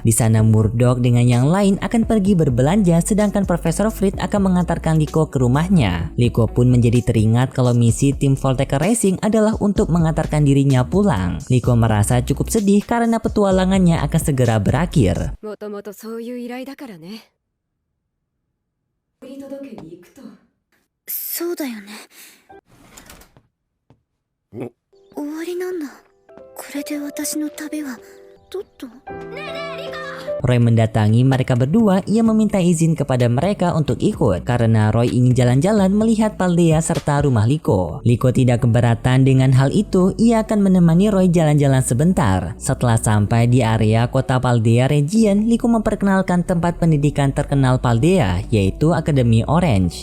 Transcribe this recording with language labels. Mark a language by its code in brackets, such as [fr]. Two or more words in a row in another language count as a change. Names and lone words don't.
[id] Di sana Murdoch dengan yang lain akan pergi berbelanja, sedangkan Profesor Frit akan mengantarkan Liko ke rumahnya. Liko pun menjadi teringat kalau misi tim Voltec Racing adalah untuk mengantarkan dirinya pulang. Liko merasa cukup sedih karena petualangannya akan segera berakhir. [ja] もともとそういう依頼だからね。送り届けに行くと。そうだよね。終わりなんだ。これで私の旅はとっと。 [id] Roy mendatangi mereka berdua. Ia meminta izin kepada mereka untuk ikut karena Roy ingin jalan-jalan melihat Paldea serta rumah Liko. Liko tidak keberatan dengan hal itu. Ia akan menemani Roy jalan-jalan sebentar. Setelah sampai di area kota Paldea Region, Liko memperkenalkan tempat pendidikan terkenal Paldea, yaitu Akademi Orange.